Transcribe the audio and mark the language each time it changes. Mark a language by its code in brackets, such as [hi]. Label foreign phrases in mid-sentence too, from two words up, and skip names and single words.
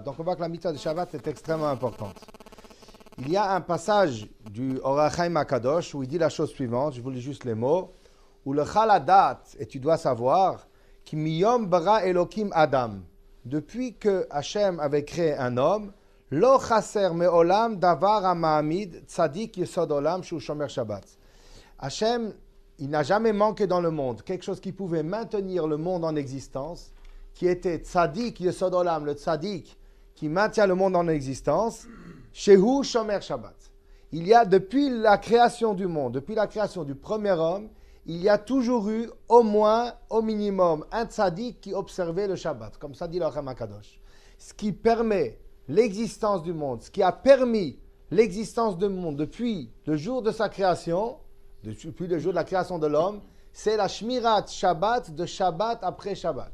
[fr] Donc on voit que la mitzvah du Shabbat est extrêmement importante. Il y a un passage du Or HaChaim HaKadosh où il dit la chose suivante, je vous lis juste les mots, où le Chaladat, et tu dois savoir, [he] כי מיום ברא אלוקים אדם, [fr] depuis que Hachem avait créé un homme, [he] לא חסר מעולם דבר המעמיד צדיק יסוד עולם שהוא שומר שבת. [fr] Hachem, il n'a jamais manqué dans le monde quelque chose qui pouvait maintenir le monde en existence, qui était [he] צדיק יסוד עולם, [fr] le tzadik qui maintient le monde en existence, [he] שהוא שומר שבת. [fr] Il y a depuis la création du monde, depuis la création du premier homme, il y a toujours eu au moins, au minimum, un tzadik qui observait le Shabbat, comme ça dit le Or HaChaim HaKadosh. Ce qui permet l'existence du monde, ce qui a permis l'existence du monde depuis le jour de sa création, depuis le jour de la création de l'homme, c'est la [he] שמירת שבת [fr] de Shabbat après Shabbat.